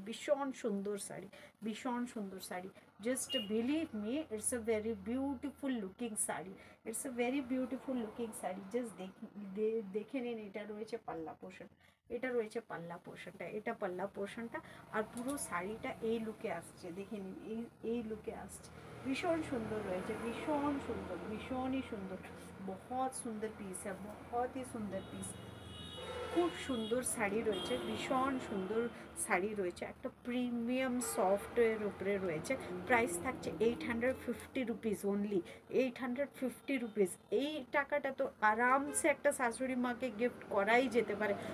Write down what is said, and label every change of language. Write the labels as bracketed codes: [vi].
[bn] ভীষণ সুন্দর শাড়ি, ভীষণ সুন্দর sari. [en] Just believe me, it's a very beautiful looking sari, it's a very beautiful looking sari. [bn] Just দেখে নিন, এটা রয়েছে পাল্লা পোর্শন, এটা রয়েছে পাল্লা পোর্শনটা, এটা পাল্লা পোর্শনটা, আর পুরো শাড়িটা এই লুকে আসছে। দেখে নিন, এই লুকে আসছে। ভীষণ সুন্দর রয়েছে, ভীষণ সুন্দর, ভীষণই সুন্দর। [hi] बहुत सुंदर पीस है, बहुत ही सुंदर पीस। [bn] খুব সুন্দর শাড়ি রয়েছে, ভীষণ সুন্দর শাড়ি রয়েছে, একটা প্রিমিয়াম সফটওয়্যার উপরে রয়েছে। প্রাইস থাকছে 850 রুপিস অনলি, 850 রুপিস। এই টাকাটা তো আরামসে একটা শাশুড়ি মাকে গিফট করাই যেতে পারে।